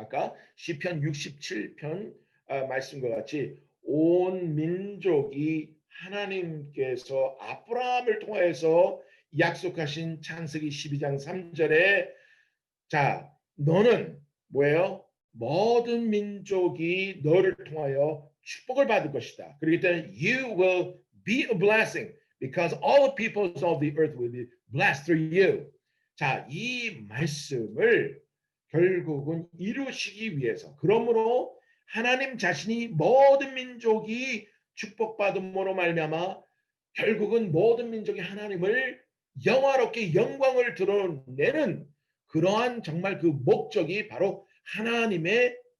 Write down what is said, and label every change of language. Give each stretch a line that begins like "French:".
Korean: 아까 시편 67편 말씀과 같이 온 민족이 하나님께서 아브라함을 통해서 약속하신 창세기 12장 3절에 자, 너는 뭐예요? 모든 민족이 너를 통하여 축복을 받을 것이다. 그렇기 때문에
English: you will be a blessing because all the peoples of the earth will be blessed through you.
Korean: 자, 이 말씀을 결국은 이루시기 위해서 그러므로 하나님 자신이 모든 민족이 축복받음으로 말미암아 결국은 모든 민족이 하나님을 영화롭게 영광을 드러내는 그러한 정말 그 목적이 바로 하나님의